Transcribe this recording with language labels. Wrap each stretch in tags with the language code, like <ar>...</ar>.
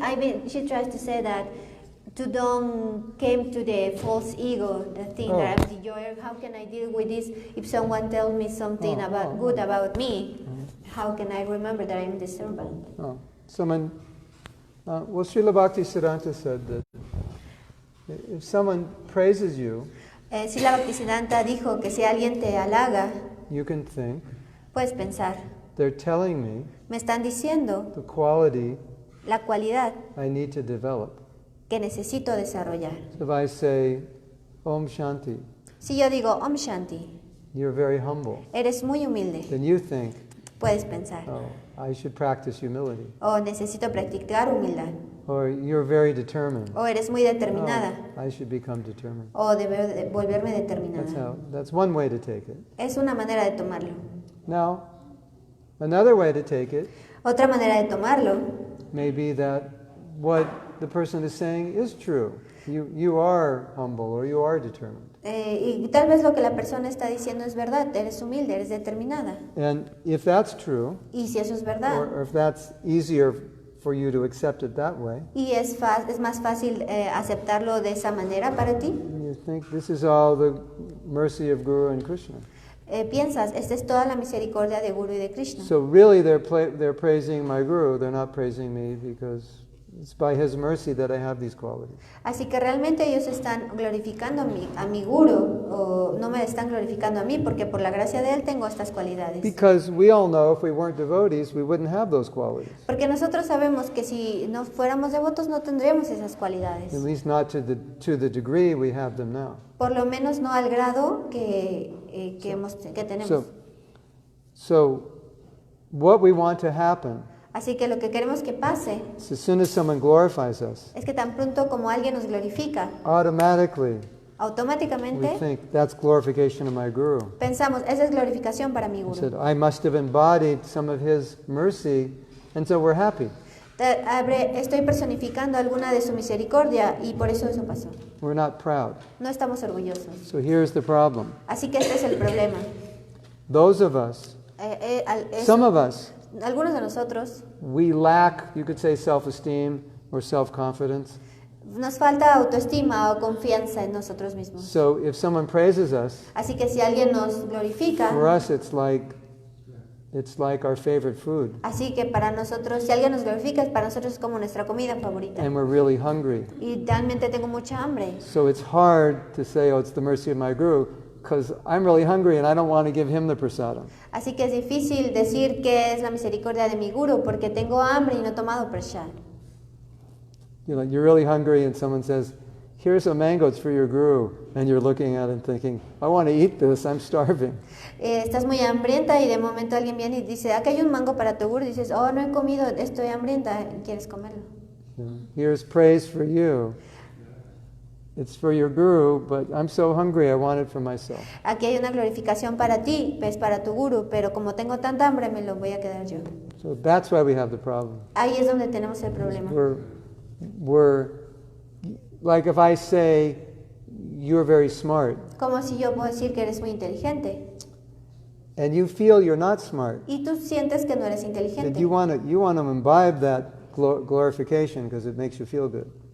<en>I mean, she tries to say that to don't came to the false ego, the thing that I'm the joy. How can I deal with this if someone tells me something good about me? How can I remember that I'm the servant? Someone, well, Srila Bhaktisiddhanta said that if someone praises you,</en> <es>Srila Bhaktisiddhanta dijo que si alguien te halaga,</es> <en>you can think,</en> <es>puedes pensar,</es> <en>they're telling me</en> <es>me están diciendo</es> <en>the quality</en> <es>la cualidad</es> <en>I need to develop.</en> <es>que necesito desarrollar.</es> <en>So if I say, Om Shanti,</en> <es>Si yo digo Om Shanti,</es> <en>you're very humble,</en> <es>eres muy humilde,</es> <en>then you think,</en> <es>puedes pensar,</es> <en>oh, I should practice humility.</en> <es>o necesito practicar humildad,</es> <en>Or you're very determined.</en> <es>o eres muy determinada,</es> <en>Oh, I should become determined.</en> <es>o debo volverme determinada.</es> <en>That's one way to take it.</en> <es>Es una manera de tomarlo.</es> <en>Now, another way to take it</en> <es>Otra manera de tomarlo</es> <en>may be that what the person is saying is true. You are humble or you are determined.</en> <es>y tal vez lo que la persona está diciendo es verdad, eres humilde, eres determinada.</es> <en>And if that's true,</en> <es>Y si eso es verdad,</es> <en>or if that's easier for you to accept it that way,</en> <es>y es más fácil aceptarlo de esa manera para ti,</es> <en>you think this is all the mercy of Guru and Krishna.</en> <es>Piensas, esta es toda la misericordia de Guru y de Krishna.</es> <en>So really they're praising my Guru, they're not praising me because it's by his mercy that I have these qualities.</en> <es>Así que realmente ellos están glorificando a mi Guru, o no me están glorificando a mí, porque por la gracia de él tengo estas cualidades.</es> <en>Because we all know if we weren't devotees, we wouldn't have those qualities.</en> <es>Porque nosotros sabemos que si no fuéramos devotos no tendríamos esas cualidades.</es> <en>At least not to the degree we have them now.</en> <es>Por lo menos no al grado que tenemos.</es> <en>So what we want to happen</en> <es>Así que lo que queremos que pase</es> <en>is as soon as someone glorifies us,</en> <es>es que tan pronto como alguien nos glorifica,</es> <en>automatically we</en> <es>automáticamente</es> <en>think that's glorification of my Guru.</en> <es>pensamos, esa es glorificación para mi</es> <en>He</en> <es>Guru.</es> <en>said, I must have embodied some of his mercy, and so we're happy.</en> <es>Estoy personificando alguna de su misericordia y por eso pasó.</es> <en>We're not proud.</en> <es>No estamos orgullosos.</es> <en>So here's the problem.</en> <es>Así que este es el problema.</es> <en>Those of us, some of us,</en> <es>algunos de nosotros,</es> <en>we lack, you could say, self-esteem or self-confidence.</en> <es>nos falta autoestima o confianza en nosotros mismos.</es> <en>So if someone praises us,</en> <es>Así que si alguien nos glorifica,</es> <en>for us it's like our favorite food.</en> <es>así que para nosotros, si alguien nos glorifica, para nosotros es como nuestra comida favorita.</es> <en>And we're really hungry.</en> <es>Y realmente tengo mucha hambre.</es> <en>So it's hard to say, oh, it's the mercy of my Guru, because I'm really hungry and I don't want to give him the prasadam.</en> <es>Así que es difícil decir que es la misericordia de mi Guru porque tengo hambre y no he tomado prasad.</es> <en>You know, you're really hungry and someone says, here's a mango, it's for your Guru. And you're looking at it and thinking, I want to eat this, I'm starving.</en> <es>Estás muy hambrienta y de momento alguien viene y dice, acá hay un mango para tu Guru. Y dices, oh, no he comido, estoy hambrienta, ¿quieres comerlo?</es> <en>Here's praise for you. It's for your Guru, but I'm so hungry, I want it for myself.</en> <es>Aquí hay una glorificación para ti, es para tu Guru, pero como tengo tanta hambre, me lo voy a quedar yo.</es> <en>So that's why we have the problem.</en> <es>Ahí es donde tenemos el problema.</es> <en>We're like if I say, you're very smart,</en> <es>Como si yo puedo decir que eres muy inteligente</es> <en>and you feel you're not smart,</en> <es>y tú sientes que no eres</es> <en>that</en> <es>inteligente.</es> <en>you want to imbibe that glorification because it makes you feel good.</en>